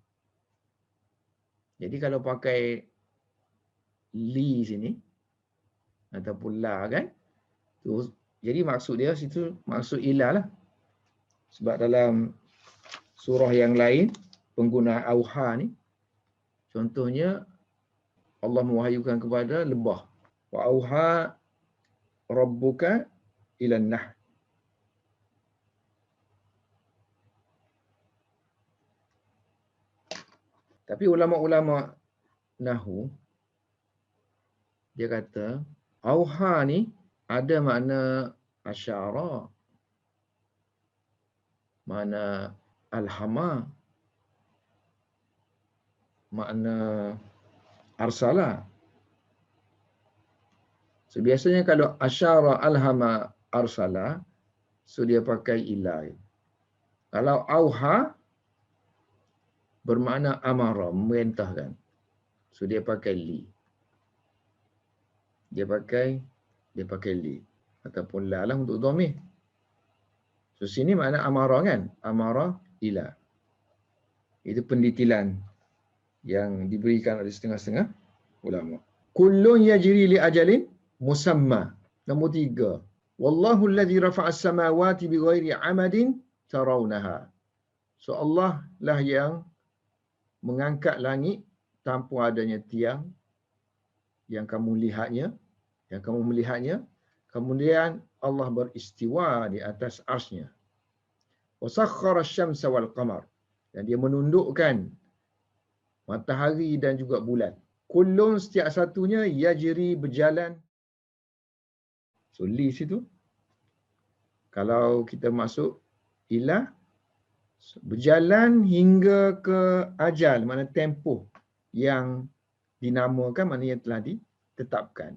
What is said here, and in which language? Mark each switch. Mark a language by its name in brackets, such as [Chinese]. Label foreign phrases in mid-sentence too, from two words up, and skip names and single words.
[Malay] Jadi kalau pakai li sini ataupun la kan, tu jadi maksud dia situ maksud ila lah. Sebab dalam surah yang lain penggunaan auha ni, contohnya Allah mewahyukan kepada lebah. [Arabic] وأوحى ربك إلى النحل. [Malay] Tapi ulama-ulama Nahu, dia kata, auha ni ada makna asyara, makna alhama, makna arsala. So, biasanya kalau [Arabic] أشار، ألهم، أرسل, [Malay] so dia pakai ilai. Kalau auha, bermakna amara, memerintahkan. So dia pakai li. Dia pakai li. Ataupun la lah untuk dhamir. So sini makna amara kan? [Arabic] أمر إلى. [Malay] Itu pendetilan yang diberikan oleh setengah-setengah ulama. [Arabic] كل يجري لأجل مسمى. [Malay] Nombor 3. [Arabic] والله الذي رفع السماوات بغير عمد ترونها. [Malay] So Allah lah yang mengangkat langit tanpa adanya tiang yang kamu melihatnya, kemudian Allah beristiwa di atas arsy-Nya. [Arabic] وسخر الشمس والقمر, [Malay] dan dia menundukkan matahari dan juga bulan. Kullun, setiap satunya, yajri, berjalan. So li situ kalau kita masuk ilah, berjalan hingga ke ajal, mana tempoh yang dinamakan, mana yang telah ditetapkan.